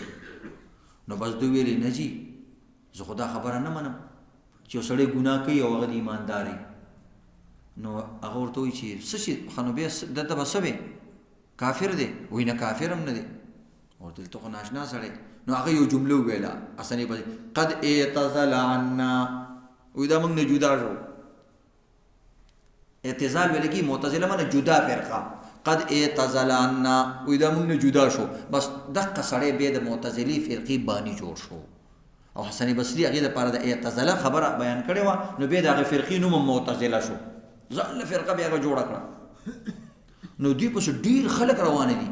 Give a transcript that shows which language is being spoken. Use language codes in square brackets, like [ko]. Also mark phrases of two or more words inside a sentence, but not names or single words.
[ps] نو بس دوی ویلې نه جي زه خو دا خبره نه منم چې یو سړی ګناه کوي او هغه د ایماندار وي. نو هغه ورته وایي چې څه شي ښه نو بیا دلته به څه وی کافر دی؟ وایي نه کافر هم نه دی. ورته ته خو ناشنا سړی. نو هغه یو جمله وویله حسن بصري، [ar] قد اعتزل عنا، [ps] وایي دا موږ نه جدا شو. اعتزال ویل کېږي، معتزله معنی جدا فرقه. [ar] قد اعتزل عنا، [ps] وایي دا موږ نه جدا شو. بس دقه سړی بیا د معتزلي فرقې بانی جوړ شو. او حسن بصري هغې دپاره د اعتزله خبره بیان کړې وه، نو بیا د هغې فرقې نوم هم معتزله شو. ځان له فرقه بیا هغه جوړه کړه. نو دوی پسې ډېر خلک روانه دي.